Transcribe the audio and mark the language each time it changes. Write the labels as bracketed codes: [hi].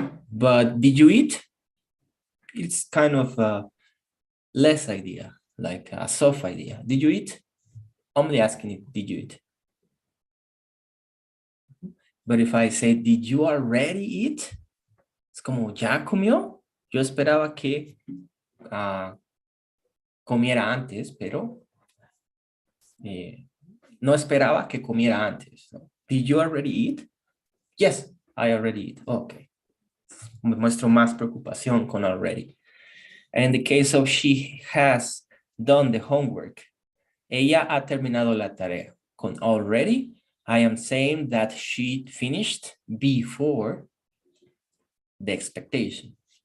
[en] But did you eat? It's kind of a less idea, like a soft idea. Did you eat? I'm only asking you, did you eat? But if I say, did you already eat? [es] Es como, ¿ya comió? Yo esperaba que comiera antes, pero no esperaba que comiera antes. [en] ¿No? Did you already eat? Yes, I already eat. Okay. [es] Muestro más preocupación con already. [en] In the case of she has done the homework. [es] Ella ha terminado la tarea. [en] Con already, I am saying that she finished before the expectation.